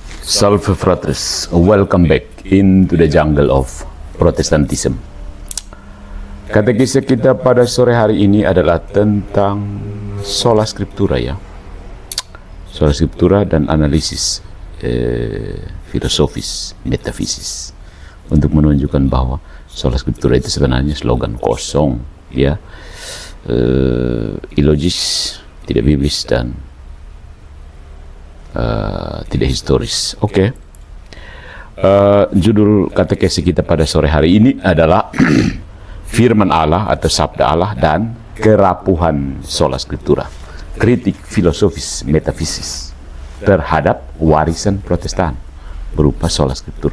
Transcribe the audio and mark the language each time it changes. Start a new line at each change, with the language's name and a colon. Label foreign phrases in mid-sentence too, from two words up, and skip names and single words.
Latin: Salve fratres,
English: welcome back into the jungle of Protestantism.
Indonesian: Katekisa kita pada sore hari ini adalah tentang
Latin: sola scriptura
Indonesian: ya.
Latin: Sola scriptura
Indonesian: dan analisis filosofis, metafisis, untuk menunjukkan bahwa
Latin: sola scriptura
Indonesian: itu sebenarnya slogan kosong ya, ilogis, tidak biblis dan tidak historis. Oke. Judul katekesi kita pada sore hari ini adalah Firman Allah atau Sabda Allah dan Kerapuhan
Latin: Sola Scriptura,
Indonesian: kritik filosofis metafisis terhadap warisan Protestan berupa
Latin: Sola Scriptura.